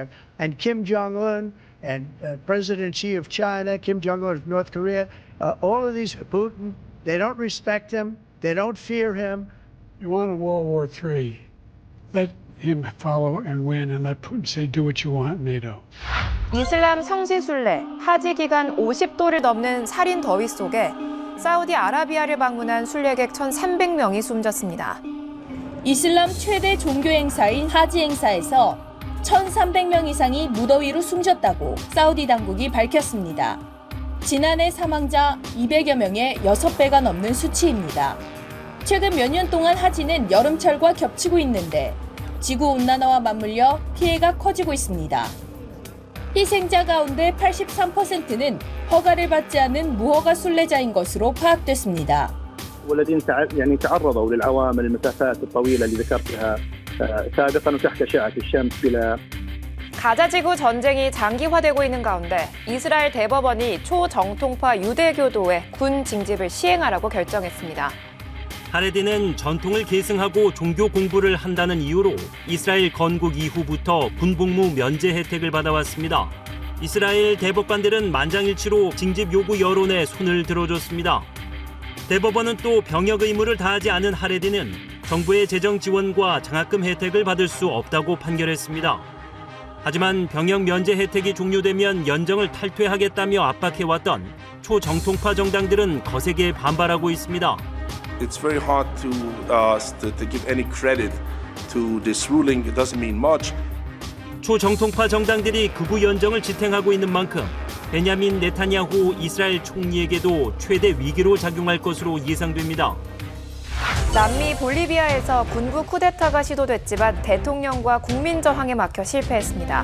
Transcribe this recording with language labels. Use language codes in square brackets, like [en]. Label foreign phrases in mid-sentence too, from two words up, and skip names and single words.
[en] And Kim Jong-un and President Xi of China, Kim Jong-un of North Korea, all of these, Putin, they don't respect him, they don't fear him. You want a World War III, let him follow and win, and let Putin say, do what you want, NATO. [ko] 이슬람 성지순례, 하지 기간 50도를 넘는 살인 더위 속에 사우디아라비아를 방문한 순례객 1,300명이 숨졌습니다. 이슬람 최대 종교 행사인 하지 행사에서 1,300명 이상이 무더위로 숨졌다고 사우디 당국이 밝혔습니다. 지난해 사망자 200여 명의 6배가 넘는 수치입니다. 최근 몇 년 동안 하지는 여름철과 겹치고 있는데 지구온난화와 맞물려 피해가 커지고 있습니다. 희생자 가운데 83%는 허가를 받지 않은 무허가 순례자인 것으로 파악됐습니다. [ar] والذين تعرضوا للعوامل المسافات الطويلة اللي ذكرتها سابقا وتحت أشعة الشمس بلا [ko] 가자지구 전쟁이 장기화되고 있는 가운데 이스라엘 대법원이 초정통파 유대교도의 군 징집을 시행하라고 결정했습니다. 하레디는 전통을 계승하고 종교 공부를 한다는 이유로 이스라엘 건국 이후부터 군복무 면제 혜택을 받아왔습니다. 이스라엘 대법관들은 만장일치로 징집 요구 여론에 손을 들어줬습니다. 대법원은 또 병역 의무를 다하지 않은 하레디는 정부의 재정 지원과 장학금 혜택을 받을 수 없다고 판결했습니다. 하지만 병역 면제 혜택이 종료되면 연정을 탈퇴하겠다며 압박해왔던 초정통파 정당들은 거세게 반발하고 있습니다. [en] It's very hard to give any credit to this ruling. It doesn't mean much. [ko] 초정통파 정당들이 극우 연정을 지탱하고 있는 만큼 베냐민 네타냐후 이스라엘 총리에게도 최대 위기로 작용할 것으로 예상됩니다. 남미 볼리비아에서 군부 쿠데타가 시도됐지만 대통령과 국민 저항에 막혀 실패했습니다.